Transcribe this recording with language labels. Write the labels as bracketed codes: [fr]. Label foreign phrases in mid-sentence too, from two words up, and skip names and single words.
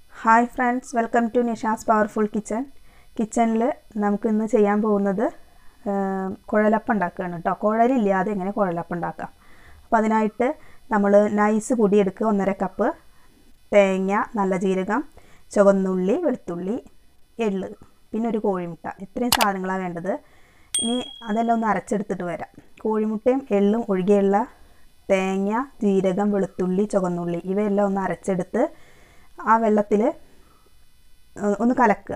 [en] Hi friends, welcome to Nishas Powerful Kitchen. [ml] Kitchenil നമുക്ക് ഇന്ന് ചെയ്യാൻ പോവുന്നത് കുഴലപ്പം ഉണ്ടാക്കാനാ ട്ടോ. കുഴലില്ലാതെ എങ്ങനെ കുഴലപ്പം ഉണ്ടാക്കാം. അപ്പോൾ അതിനായിട്ട് നമ്മൾ നൈസ് പൊടി എടുക്കുക 1.5 കപ്പ് തേങ്ങ, നല്ല ജീരകം, ചുവന്നുള്ളി, വെളുത്തുള്ളി, എള്ള്, പിന്നെ ഒരു കോഴിമുട്ട. ഇത്രയും സാധനങ്ങളാണ് വേണ്ടത്. ഇനി അതെല്ലാം ഒന്ന് അരച്ചെടുത്തിട്ട് വരാം. കോഴിമുട്ടയും എള്ളും ഒഴികെയുള്ള തേങ്ങ, ജീരകം, വെളുത്തുള്ളി, ചുവന്നുള്ളി ഇവയെല്ലാം ഒന്ന് അരച്ചെടുത്ത് ആ വെള്ളത്തിൽ ഒന്ന് കലക്കുക.